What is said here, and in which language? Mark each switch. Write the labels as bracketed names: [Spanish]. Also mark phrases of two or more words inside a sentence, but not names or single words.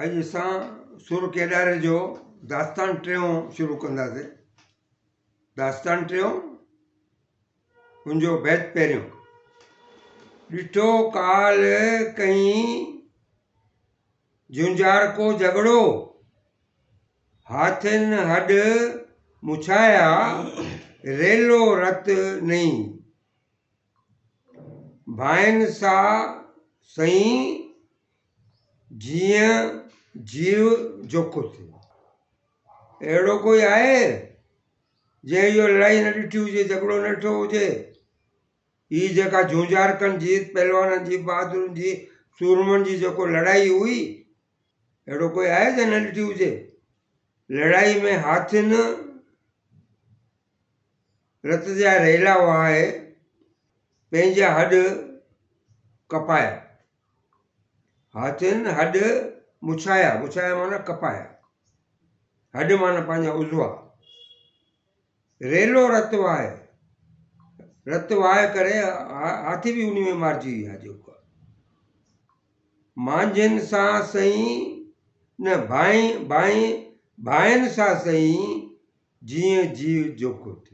[Sindhi] सां सुर केॾारे जो दास्तान टियों शुरू कंदासीं। दास्तान टियों उनजो बैत पहिरियों। ॾिठो काल कहीं झुंझार को झगड़ो, हाथिन हड मुछाया रेलो रत नहीं। भाइन सा सही जीअं जीव जोखो थे। अहिड़ो कोई आहे जंहिं इहो लड़ाई न ॾिठी हुजे, झगड़ो न ॾिठो हुजे। ही जेका झूंझार कनि जी, पहलवाननि जी, बहादुरनि जी, सूरमनि जी जेको लड़ाई हुई, अहिड़ो कोई आहे जंहिं न ॾिठी हुजे। लड़ाई में हाथिन रत जा रेला वहाए पंहिंजा हड कपाया। हाथिन हड मुछाया, मुछाया माना कपाया, हड माना पंहिंजा उज़वा। रेलो रत वहाए, रत वहाए करे हाथी बि उन में मारिजी विया। जेको मांझिन सां सही न भाइनि सां सही जीअं जीव जोखो थे।